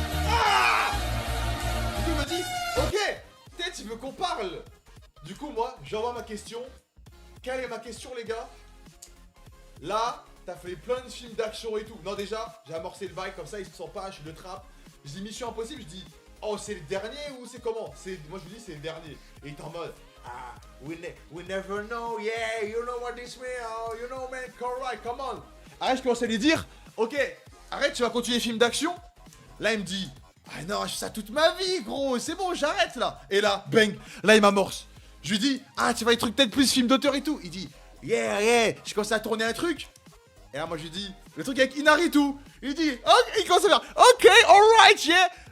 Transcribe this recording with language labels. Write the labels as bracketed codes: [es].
[fr] Ah, du coup, il me dit, ok, peut-être tu veux qu'on parle. Du coup, moi, j'envoie ma question. Quelle est ma question, les gars? Là, t'as fait plein de films d'action et tout. Non, déjà, j'ai amorcé le bail comme ça, il se sent pas, je le trappe. Je dis Mission Impossible, je dis oh c'est le dernier ou c'est comment? Moi je lui dis c'est le dernier. Et il est en mode [en] ah we never know, yeah, you know what this means, oh, you know man, alright, come on. [fr] Arrête, je commence à lui dire ok, arrête, tu vas continuer les films d'action. Là il me dit ah non, je fais ça toute ma vie gros, c'est bon, j'arrête là. Et là, bang, là il m'amorce. Je lui dis ah tu vas les trucs peut-être plus film d'auteur et tout. Il dit yeah, je commence à tourner un truc. Et là moi je lui dis le truc avec Inaritu. Il dit ok, il commence à faire ok, alright, yeah.